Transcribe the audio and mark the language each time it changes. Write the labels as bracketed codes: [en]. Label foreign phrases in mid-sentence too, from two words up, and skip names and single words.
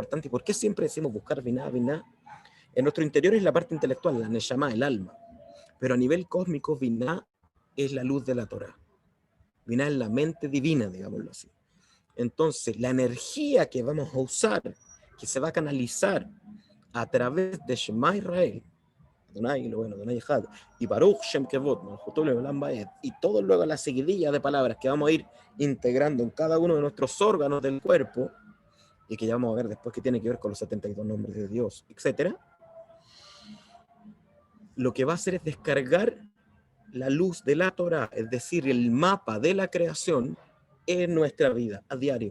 [es] ¿Y por qué siempre decimos buscar Binah, Binah? En nuestro interior es la parte intelectual, la Neshama, el alma. Pero a nivel cósmico, Binah es la luz de la Torah. Binah es la mente divina, digámoslo así. Entonces, la energía que vamos a usar, que se va a canalizar a través de [he] שמע ישראל אדוני, [es] lo bueno, [he] אדוני אחד, [es] y [he] ברוך שם כבוד, [es] y todo luego la seguidilla de palabras que vamos a ir integrando en cada uno de nuestros órganos del cuerpo, y que ya vamos a ver después que tiene que ver con los 72 nombres de Dios, etc. Lo que va a hacer es descargar la luz de la Torah, es decir, el mapa de la creación en nuestra vida a diario.